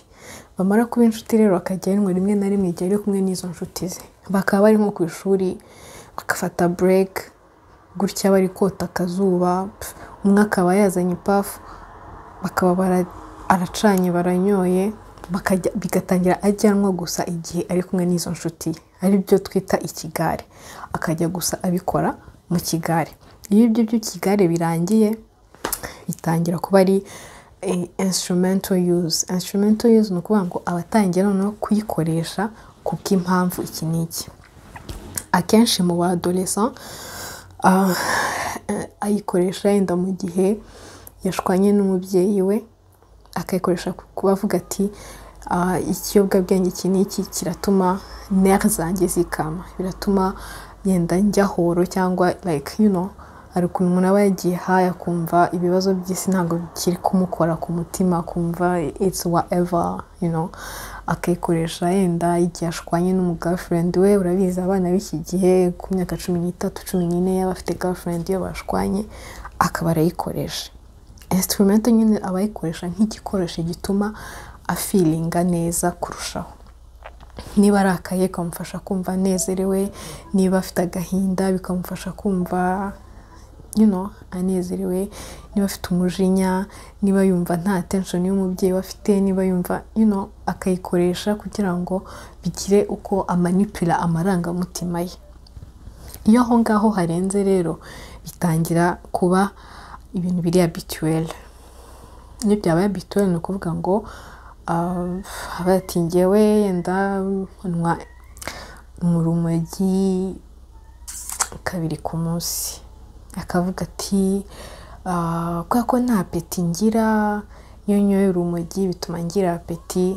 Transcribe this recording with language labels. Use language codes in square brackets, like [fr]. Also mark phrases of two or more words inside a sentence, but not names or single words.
[rw] Bamara kuba inshuti rero akajya rimwe na rimwe igihe ari kumwe n'izo nshuti ze, bakaba bari nko ku ishuri bakafata break gutya bari kota akazuba, umwe akaba yazanye ipafu, bakaba aracanye baranyoye, bigatangira ajyanwa gusa igihe ari kumwe n'izo nshuti, ari byo twita ikigare. Akajya gusa abikora mu kigare. Iyo ibyo by'ikigare birangiye bitangira kuba ari [en] instrumental use. Instrumental use [rw] ni ukuvuga ngo abatangira no kuyikoresha kubw'impamvu iki n'iki. Akenshi mu badolescent ayikoresha yenda mu gihe yashwanye n'umubyeyi we, akayikoresha kuba avuga ati ikiyobyabwenge iki n'iki kiratuma nerves zanjye zikama, biratuma yenda njya horo, cyangwa like hari ukuntu umuntu aba yagiye haya kumva ibibazo by'isi ntabwo bikiri kumukora ku mutima, kumva [en] it's whatever, you know, [rw] akayikoresha yenda igihe ashwanye n'umugirlfriend we. Urabizi abana b'iki gihe ku myaka 13 14 yaba afite girlfriend iyo bashwanye akaba arayikoresha. Instrument nyine abayikoresha nk'igikoresho gituma afeelinga neza kurushaho. Niba arakaye bikamufasha kumva anezerewe, niba afite agahinda bikamufasha kumva [en] you know [rw] anezerewe, niba afite umujinya, niba yumva nta tension y'umubyeyi bafite, niba yumva [en] you know [rw] akayikoresha kugira ngo bigire uko amanipula amarangamutima ye. Iyo aho ngaho harenze rero bitangira kuba ibintu biri habituel. Iyo byabaye habituel ni ukuvuga ngo abatingewe yenda nywa urumogi 2 ku munsi, akavuga ati kwa ko nta apeti ngira, iyo nyoye urumogi bituma ngira apeti.